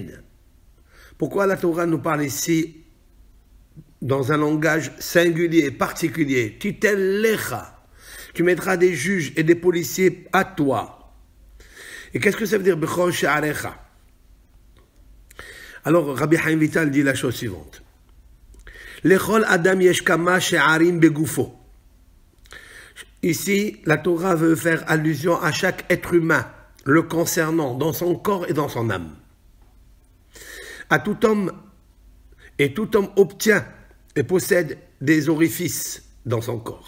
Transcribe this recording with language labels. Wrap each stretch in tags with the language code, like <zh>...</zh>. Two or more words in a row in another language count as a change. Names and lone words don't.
<fr>Pourquoi la Torah nous parle ici dans un langage singulier, particulier?</fr> <he>תיתן לך.</he> <fr>Tu mettras des juges et des policiers à toi. Et qu'est-ce que ça veut dire</fr> <he>בכל שעריך?</he> <fr>Alors Rabbi Chaim Vital dit la chose suivante.</fr> <he>לכל אדם יש כמה שערים בגופו.</he> <fr>Ici, la Torah veut faire allusion à chaque être humain, le concernant dans son corps et dans son âme. À tout homme, et tout homme obtient et possède des orifices dans son corps.</fr>